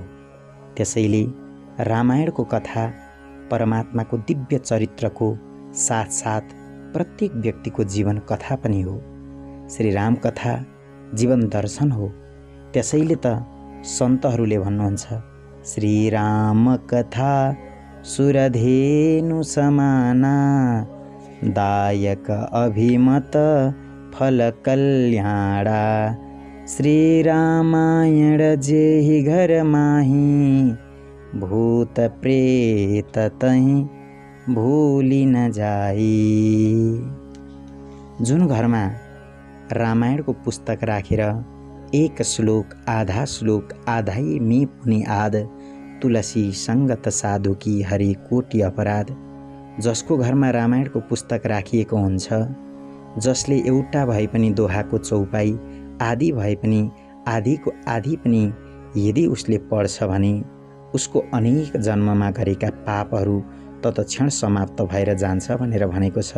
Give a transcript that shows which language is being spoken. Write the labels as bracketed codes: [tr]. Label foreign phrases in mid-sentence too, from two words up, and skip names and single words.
[ne] त्यसैले रामायणको कथा परमात्माको दिव्य चरित्रको साथसाथ प्रत्येक व्यक्तिको जीवन कथा पनि हो। श्री राम कथा जीवन दर्शन हो। त्यसैले त सन्तहरूले भन्नुहुन्छ, [awa] श्री राम कथा सुरधेनु समाना दायक अभिमत फल कल्याणा। श्री रामायण जेहि घर माही भूत प्रेत तहि भूली न जाई। [ne] जुन घरमा रामायणको पुस्तक राखेर [awa] एक श्लोक आधाई मे पुनि आद तुलसी सङ्गत साधुकी हरि कोटि अपराध। [ne] जसको घरमा रामायणको पुस्तक राखिएको हुन्छ, जसले एउटा भए पनि दोहाको चौपाई, आदि भए पनि आधिको आदि पनि यदि उसले पढ्छ भने उसको अनेक जन्ममा गरेका पापहरू तत्क्षण समाप्त भएर जान्छ भनेर भनेको छ।